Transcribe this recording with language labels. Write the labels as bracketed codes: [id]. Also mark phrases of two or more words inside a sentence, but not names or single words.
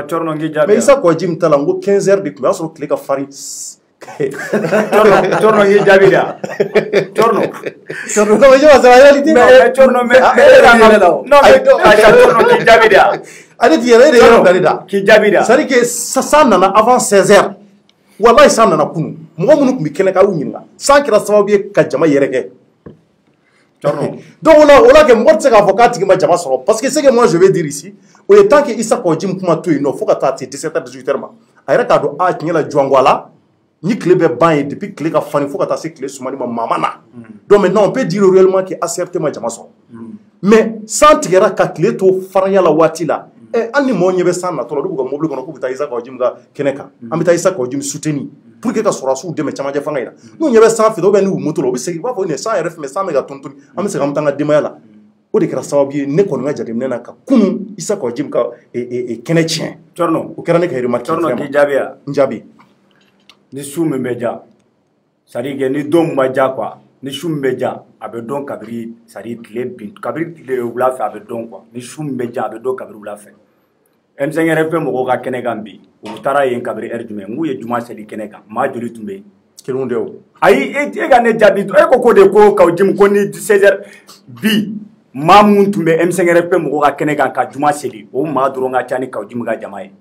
[bm] Tchorno n k'i jaabi mais Issa Kawjim ta la n ko 15h de tun b'a sɔrɔ tile ka farin Tchorno n k'i jaabi da Tchorno [fr] non mais c'est la réalité [bm] mais Tchorno [fr] mais non mais [bm] Tchorno k'i jaabi da ale ti yɛrɛ e de yɛrɛ bilali da k'i jaabi da [fr] c'est à dire que [bm] san nana avant 16h wallahi san nana kunu mɔgɔ minnu tun bɛ kɛnɛ kan a y'u ɲininka san kɛra sababu ye ka jama yɛrɛ kɛ donc o la kɛ mɔgɔ tɛ se k'a fɔ k'a tigi ma jama sɔrɔ [fr] parce que ce que moi je vais dire [bm] ici o ye [fr] tant que [bm] Issa Kawjim kuma to yen nɔ fo ka taa se 17h 18h ma a yɛrɛ k'a dɔn a tiɲɛ la jɔn a la ni tile bɛ ban ye depuis tile ka fani fo ka taa se tile sumani ma maa ma na [fr] donc maintenant on peut dire réellement que [bm] ACRT ma jama sɔrɔ mais san tigɛra ka tile to faranya la waati la hali ni mɔgɔ ɲɛ bɛ san natɔ la olu b'u ka mobili kɔnɔ k'u bɛ taa Issa Kawjim ka kɛnɛ kan an bɛ taa Issa Kawjim [fr] soutenir pour que [bm] ka sɔrɔdasiw dɛmɛ camancɛ fanga in na n'u ɲɛ bɛ san fɛ [fr] ou bien [bm] n'u moto la u bɛ segin u b'a fɔ nin san yɛrɛ fɛ san bɛ ka tontoni an bɛ segin an bɛ taa an ka denbaya la o de kɛra sababu ye ne kɔni ka jateminɛ na ka kunun Issa Kawjim ka kɛnɛ tiɲɛ Tchorno o kɛra ne ka remarque Tchorno k'i jaabi ya n jaabi ni su min bɛ ja [fr] c'est-à-dire que [bm] ni don ma ja quoi ni su min bɛ ja a bɛ dɔn kabiri c'est-à-dire kabiri tile wula fɛ a bɛ dɔn quoi ni su min bɛ ja a bɛ dɔn kabiri wula fɛ M5RFP mɔgɔw ka kɛnɛ kan bi u taara yen kabiri heure jumɛn n k'u ye juma seli kɛnɛ kan maa joli tun bɛ yen Kelon de o. Ayi e ka ne jaabi e ko de ko Kawjim ko ni 16h bi maa mun tun bɛ M5RFP mɔgɔw ka kɛnɛ kan ka juma seli o maa dɔrɔn ka ca ni Kawjim ka jama ye.